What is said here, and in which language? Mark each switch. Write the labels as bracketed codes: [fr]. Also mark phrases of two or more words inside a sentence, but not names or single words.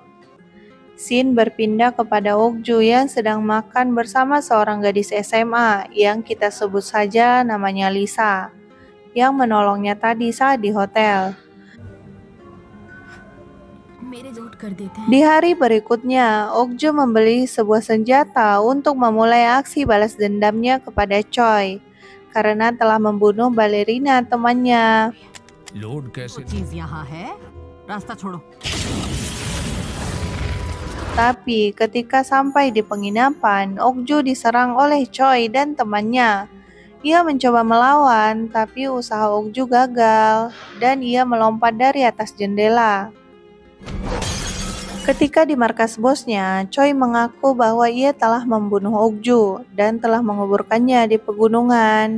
[id] Scene berpindah kepada Okju yang sedang makan bersama seorang gadis SMA yang kita sebut saja namanya Lisa, yang menolongnya tadi saat di hotel. Di hari berikutnya, Okju membeli sebuah senjata untuk memulai aksi balas dendamnya kepada Choi karena telah membunuh balerina temannya. [hi] लोड कैसे चीज यहाँ है रास्ता छोड़ो [id] Tapi ketika sampai di penginapan, Okju diserang oleh Choi dan temannya. Ia mencoba melawan, tapi usaha Okju gagal, dan ia melompat dari atas jendela. Ketika di markas bosnya, Choi mengaku bahwa ia telah membunuh Okju dan telah menguburkannya di pegunungan.